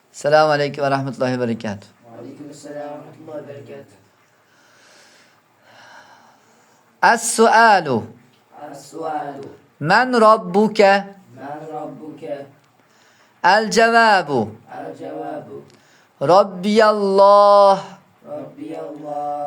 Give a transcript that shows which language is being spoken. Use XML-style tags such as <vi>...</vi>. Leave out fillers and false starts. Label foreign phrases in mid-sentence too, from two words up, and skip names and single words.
<ar>السلام عليكم ورحمة الله وبركاته. عليكم السلام ورحمة الله وبركاته. السؤال السؤال من ربك? من ربك? الجواب الجواب ربي الله ربي الله</ar>